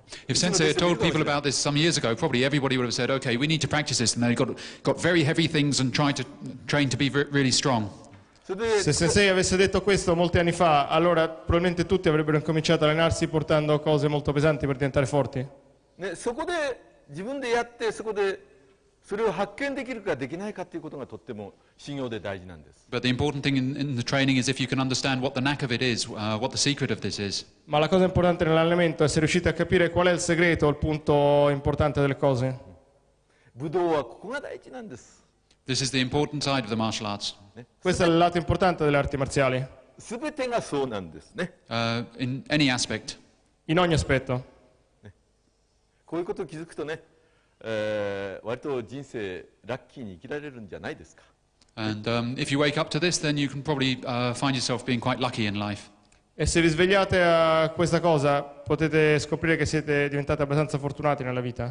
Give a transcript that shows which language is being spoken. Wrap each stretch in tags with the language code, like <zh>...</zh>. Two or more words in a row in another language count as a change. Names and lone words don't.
<en>If Sensei had told people about this some years ago, probably everybody would have said, okay, we need to practice this. And they got very heavy things and train to be really strong.</en> <ja>それで</ja> <it>Se Sensei avesse detto questo molti anni fa, allora probabilmente tutti avrebbero incominciato a allenarsi portando cose molto pesanti per diventare forti.</it> <ja>ね、そこで自分でやってそこでそれを発見できるかできないかということがとっても修行で大事なんです。</ja> <en>But the important thing in the training is if you can understand what the knack of it is, what the secret of this is.</en> <it>Ma la cosa importante nell'allenamento è se riuscite a capire qual è il segreto, il punto importante delle cose.</it> <ja>武道はここが大事なんです。</ja> <en>This is the important side of the martial arts.</en> <it>Questo è il lato importante delle arti marziali,</it> <ja>すべてがそうなんですね。</ja> <en>In any aspect.</en> <it>in ogni aspetto.</it> <ja>こういうことを気づくとね、割と人生ラッキーに生きられるんじゃないですか。</ja> <en>And if you wake up to this, then you can probably find yourself being quite lucky in life.</en> <it>E se vi svegliate a questa cosa, potete scoprire che siete diventati abbastanza fortunati nella vita.</it>